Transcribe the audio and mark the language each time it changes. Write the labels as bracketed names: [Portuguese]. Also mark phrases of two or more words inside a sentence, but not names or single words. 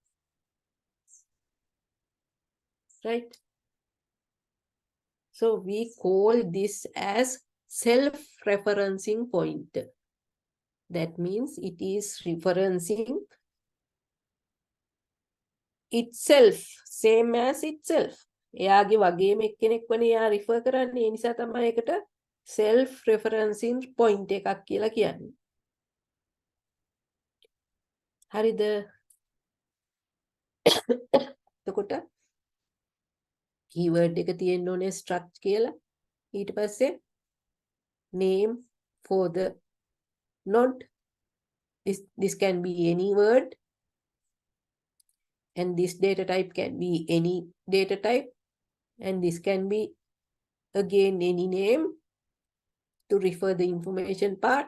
[English] Right? So we call this as self-referencing pointer. That means it is referencing itself, same as itself. [Sinhala] එයාගේ වගේම එක්කෙනෙක් වනේ එයා refer කරන්නේ. ඒ නිසා තමයි ඒකට [English] self-referencing point [Sinhala] එකක් කියලා කියන්නේ. හරිද? එතකොට keyword එක තියෙන්න ඕනේ struct කියලා. ඊට පස්සේ [English] name for the node. This can be any word. And this data type can be any data type. And this can be again any name to refer the information part.